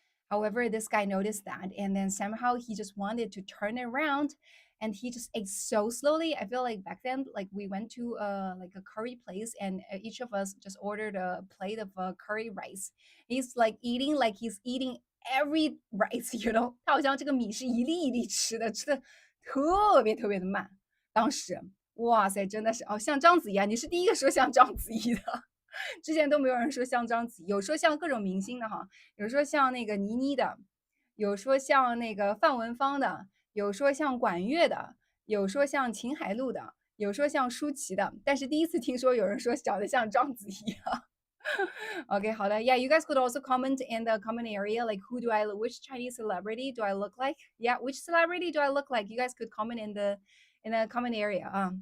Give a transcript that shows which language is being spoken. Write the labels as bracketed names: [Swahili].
[English] However, this guy noticed that, and then somehow he just wanted to turn around, and he just ate so slowly. I feel like back then, like we went to like a curry place, and each of us just ordered a plate of curry rice. He's like he's eating every rice, you know. [Chinese] 他好像这个米是一粒一粒吃的，吃的特别特别的慢。当时，哇塞，真的是哦，像章子怡啊，你是第一个说像章子怡的。之前都没有人说像章子怡，有说像各种明星的哈，有说像那个倪妮的，有说像那个范文芳的，有说像管乐的，有说像秦海璐的，有说像舒淇的，但是第一次听说有人说长得像章子怡啊。 [English] Okay, [Chinese] 好的 [English] Yeah, you guys could also comment in the comment area, like which Chinese celebrity do I look like? Yeah, which celebrity do I look like? You guys could comment in the comment area.